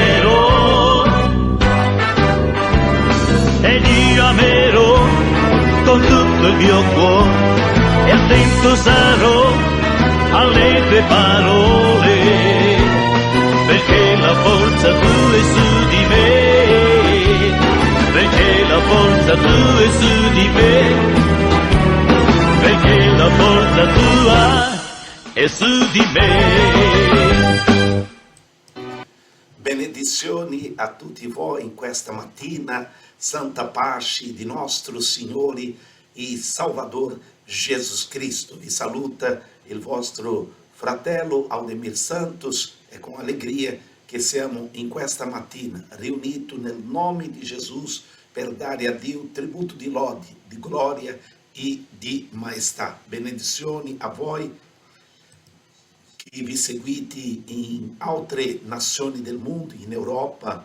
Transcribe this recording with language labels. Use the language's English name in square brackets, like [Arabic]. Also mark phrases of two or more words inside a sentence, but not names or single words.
[Italian] amerò con tutto il mio cuore e attento sarò alle tue parole, perché la forza tua è su di me, perché la forza tua è su di me, perché la forza tua è su di me. Benedizioni a tutti voi in questa mattina, santa pace di nostro Signore e Salvador Jesus Cristo. Vi saluta il vostro fratello Aldemir Santos. [Portuguese] É com alegria que [Italian] siamo in questa mattina riuniti nel nome di Gesù per dare a Dio tributo di lode, di gloria e di maestà. Benedizioni a voi che vi seguite in altre nazioni del mondo, in Europa.